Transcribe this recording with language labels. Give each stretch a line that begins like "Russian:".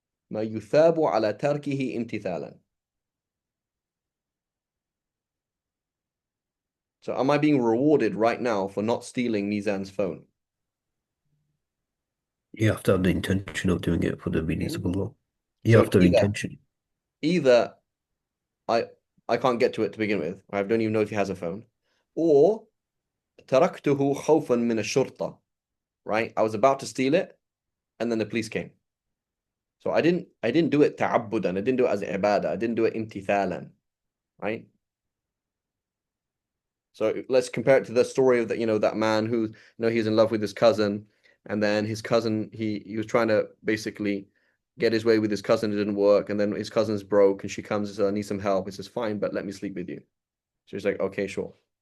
Arabic: ما يثاب على تركه امتثالا.
English: So am I being rewarded right now for not stealing Nizan's phone? You have to have the intention of doing it for the release of Allah. You So have to have intention. either I can't get to it to begin with. I don't even know if he has a phone.
Arabic: Or تركته خوفا من الشرطة.
English: Right? I was about to steal it and then the police came. So I didn't do it ta'abbudan. I didn't do it as ibadah. I didn't do it imtithalan. Right? So let's compare it to the story of that man who he's in love with his cousin, and then his cousin he was trying to basically get his way with his cousin. It didn't work, and then his cousin's broke, and she comes and says, "I need some help." He says, "Fine, but let me sleep with you." So he's like, "Okay, sure.